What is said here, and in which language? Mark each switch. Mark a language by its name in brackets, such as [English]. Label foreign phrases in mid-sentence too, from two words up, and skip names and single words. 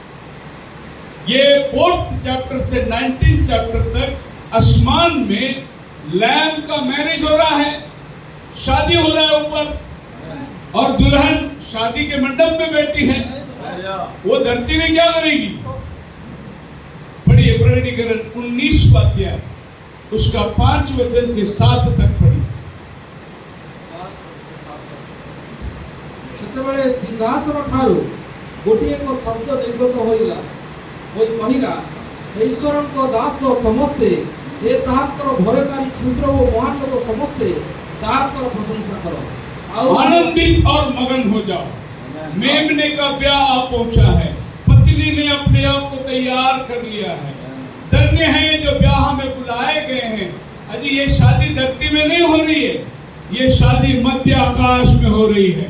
[Hindi] ये 4th चैप्टर से 19th चैप्टर तक आसमान में लैम का मैरिज हो रहा है, शादी हो रहा है ऊपर, और दुल्हन शादी के मंडप में बैठी है। वो धरती में क्या करेगी? पढ़िए प्रणीकरण 19वां अध्याय, उसका 5 वचन से 7 तक पढ़िए। [Odia] ସେତେବେଳେ ସିଂହାସନ ଠାରୁ ଗୋଟିଏ ଏକ ଶବ୍ଦ ନିର୍ଗତ ହୋଇଲା, ହୋଇ କହିଲା, ଈଶ୍ୱରଙ୍କ ଦାସ ସମସ୍ତେ, ଏ ତାହାଙ୍କର ଭୟକାରୀ କ୍ଷୁଦ୍ର ଓ ମହାନ ଲୋକ ସମସ୍ତେ ତାହାଙ୍କର ପ୍ରଶଂସା କର। [Hindi] आनंदित और मगन हो जाओ, मेमने का ब्याह आ पहुंचा है, पत्नी ने अपने आप को तैयार कर लिया है। धन्य है जो ब्याह में बुलाए गए हैं। अजी ये शादी धरती में नहीं हो रही है, ये शादी मध्य आकाश में हो रही है।